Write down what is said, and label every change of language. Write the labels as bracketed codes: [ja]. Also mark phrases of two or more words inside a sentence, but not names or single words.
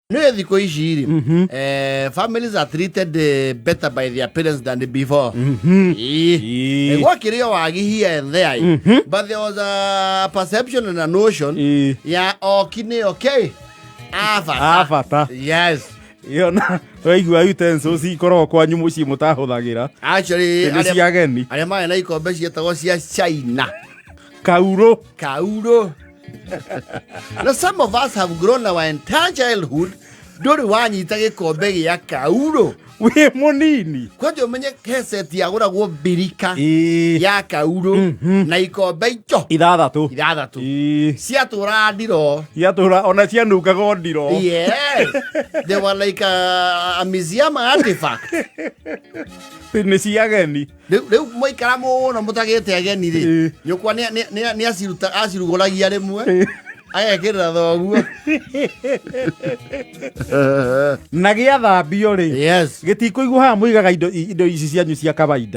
[ki] No thiko ici [en] families are treated better by their parents than before. What here and there. But there was a perception and a notion. Yeah, okay. Avatar. Yes. [ki] Waigua utensils ikoragwo kwanyu muciĩ mũtahũthagĩra. [en] Actually, [ki] ageni arĩa marĩ na ikombe ciĩtagwo cia China. Kauro. [en] Now some of us have grown our entire childhood [ki] ndũrĩ wanyita gĩkombe gĩa kauro. Wĩ mũnini. Kwanja ũmenye keseti yagũragwo mbirika ya kauro na ikombe icio ithathatũ. Ciatũra ndiro. Ciatũra ona cianungaga ndiro. [en] Yes. They were like a museum artifact. [ki] Nĩ cia ageni. Rĩu mũikara mũno mũtagĩte ageni rĩ. Nyũkwa nĩ acirugũragia rĩmwe. Agekĩrĩra thoguo. Na gĩathambio rĩ. [en] Yes. [ki] Gĩtikũigwo haha mũigaga indo ici cianyu cia kawaida.